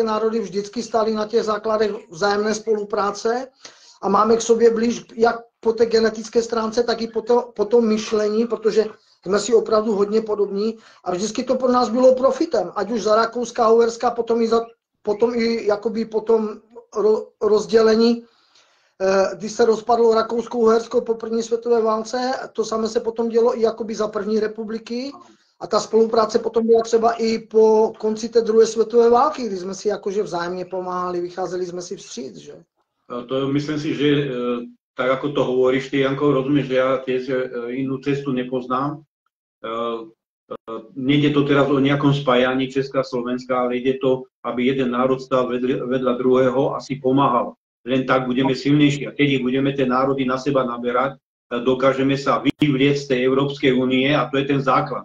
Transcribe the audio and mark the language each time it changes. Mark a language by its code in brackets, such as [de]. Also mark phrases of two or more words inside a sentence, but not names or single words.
[cs] národy vždycky stály na těch základech vzájemné spolupráce a máme k sobě blíž jak po té genetické stránce, tak i po tom myšlení, protože jsme si opravdu hodně podobní a vždycky to pro nás bylo profitem, ať už za Rakouska, Uherska, potom i jakoby po tom rozdělení, když se rozpadlo Rakousko-Uhersko po první světové válce, to samé se potom dělo i jakoby za první republiky. A ta spolupráce potom byla třeba i po konci té druhé světové války, kdy jsme si jakože vzájemně pomáhali, vycházeli jsme si vstříc, že? [sk] To myslím si, že tak ako to hovoríš, ty, Janko, rozumieš, že ja tiež inú cestu nepoznám. Nejde to teraz o nejakom spájaní Česká a Slovenska, ale ide to, aby jeden národ stál vedľa druhého a si pomáhal. Len tak budeme silnejší. A keď budeme tie národy na seba naberať, dokážeme sa vyvlieť z tej Európskej únie a to je ten základ.